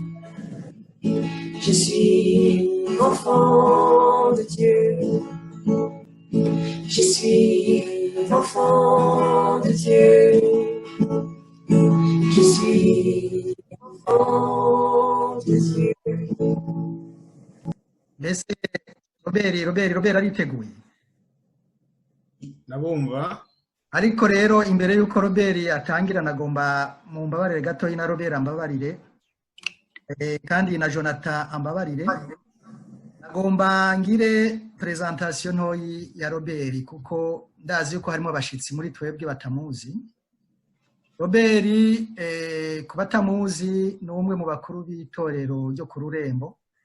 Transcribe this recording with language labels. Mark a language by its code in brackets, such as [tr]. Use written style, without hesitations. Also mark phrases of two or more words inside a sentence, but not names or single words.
[fr] Je suis enfant de Dieu. Je suis enfant de Dieu. Je suis enfant de Dieu. [rn] Mbese Robert ariteguye ndabumva ariko rero imbere yuko Robert atangira nagomba mu mbabarire gato na Robert ambabarire kandi na Jonathan ambabarire nagomba ngire presentation ntoyi ya Robert kuko ndazi yuko harimo abashitsi muri twebwe batamuzi Robert ku batamuzi ni umwe mu bakuru b'itorero ryo ku Rurembo.